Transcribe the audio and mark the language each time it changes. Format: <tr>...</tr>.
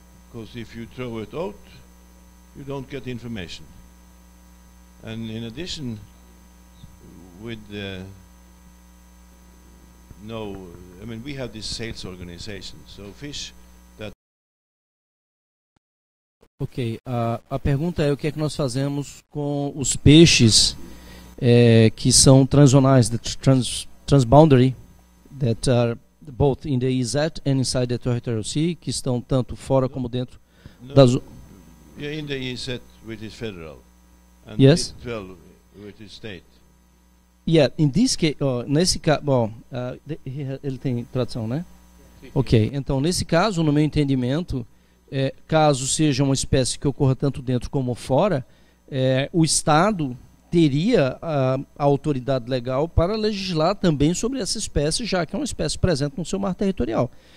<en>Because if you throw it out, you don't get information. And in addition, with no, I mean, we have this sales organization, so fish that...</en> <pt>Ok, a pergunta é o que é que nós fazemos com os peixes que são transzonais,</pt> <en>transboundary, that are both in the EEZ and inside the territorial sea,</en> <pt>que estão tanto fora como dentro das...</pt> <en>Yeah, in the EEZ, which is federal, and Yes. 12, which is state. Yeah, in this case,</en> <pt>nesse caso, bom, ele tem tradução, né? Ok, então nesse caso, no meu entendimento, caso seja uma espécie que ocorra tanto dentro como fora, o Estado teria a autoridade legal para legislar também sobre essa espécie, já que é uma espécie presente no seu mar territorial.</pt>